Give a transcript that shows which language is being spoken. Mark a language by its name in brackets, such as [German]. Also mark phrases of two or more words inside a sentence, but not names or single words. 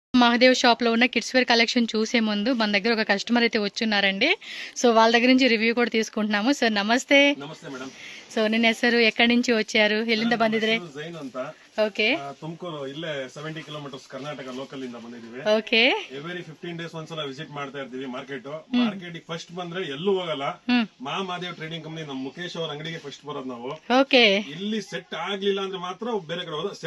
[Telugu] మహాదేవ్ షాప్లో ఉన్న కిడ్స్ వేర్ కలెక్షన్ చూసే ముందు మన దగ్గర ఒక కస్టమర్ అయితే వచ్చున్నారండి. సో వాళ్ళ దగ్గర నుంచి రివ్యూ కూడా తీసుకుంటున్నాము. సార్ నమస్తే. [Kannada] ನಮಸ್ತೆ ಮೇಡಮ್. ಸೊ ನಿನ್ನ ಹೆಸರು [Telugu] ఎక్కడి నుంచి వచ్చారు, [Kannada] ಎಲ್ಲಿಂದ ಬಂದಿದ್ರೆ? ಜೈನ್ ಅಂತ ಓಕೆ. ತುಮಕೂರು ಇಲ್ಲೇ 70 ಕಿಲೋಮೀಟರ್ಸ್ ಕರ್ನಾಟಕ ಲೋಕಲ್ ಇಂದ ಬಂದಿದ್ದೀವಿ. ಓಕೆ. [English] every 15 days [Kannada] ಒಂದ್ಸಲ ವಿಸಿಟ್ ಮಾಡ್ತಾ ಇರ್ತೀವಿ ಮಾರ್ಕೆಟ್ ಫಸ್ಟ್ ಬಂದ್ರೆ ಎಲ್ಲೂ ಹೋಗಲ್ಲ. ಮಹಾದೇವ್ ಟ್ರೇಡಿಂಗ್ ಕಂಪನಿ ನಮ್ಮ ಮುಖೇಶ್ ಅವ್ರ ಅಂಗಡಿಗೆ ಫಸ್ಟ್ ಬರೋದು ನಾವು. ಓಕೆ. ಇಲ್ಲಿ ಸೆಟ್ ಆಗ್ಲಿಲ್ಲ ಅಂದ್ರೆ ಮಾತ್ರ ಬೇರೆ ಕಡೆ ಹೋದ.